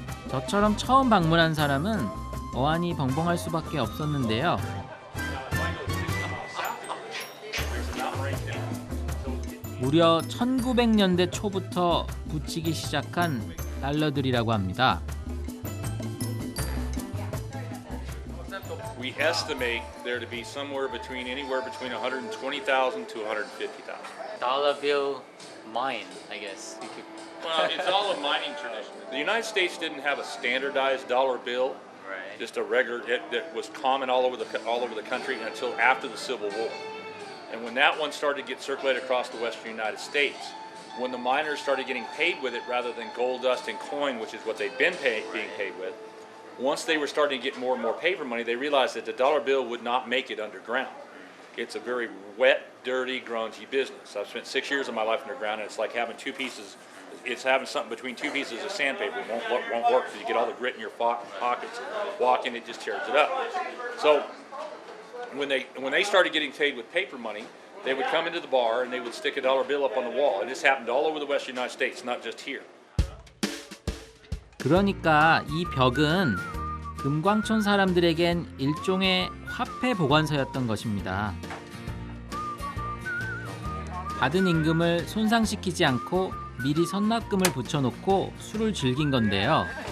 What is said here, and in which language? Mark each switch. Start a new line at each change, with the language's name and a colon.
Korean: 저처럼 처음 방문한 사람은 어안이 벙벙할 수밖에 없었는데요. 무려 1900년대 초부터 붙이기 시작한 달러들이라고 합니다.
English: We estimate there to be anywhere between 120,000 to 150,000. Dollar bill mine, I guess. Well, it's all a mining tradition. The United States didn't have a standardized dollar bill, right. Just a regular that was common all over the country until after the Civil War. And when that one started to get circulated across the western United States, when the miners started getting paid with it rather than gold dust and coin, which is what they'd been being paid with, once they were starting to get more and more paper money, they realized that the dollar bill would not make it underground. It's a very wet, dirty, grungy business. I've spent 6 years of my life underground, and it's like having it's having something between two pieces of sandpaper. It won't work because you get all the grit in your pockets. Walk in, it just tears it up. So when they started getting paid with paper money, they would come into the bar and they would stick a dollar bill up on the wall. And this happened all over the western United States, not just here.
Korean: 그러니까 이 벽은 금광촌 사람들에겐 일종의 화폐 보관소였던 것입니다. 받은 임금을 손상시키지 않고 미리 선납금을 붙여놓고 술을 즐긴 건데요.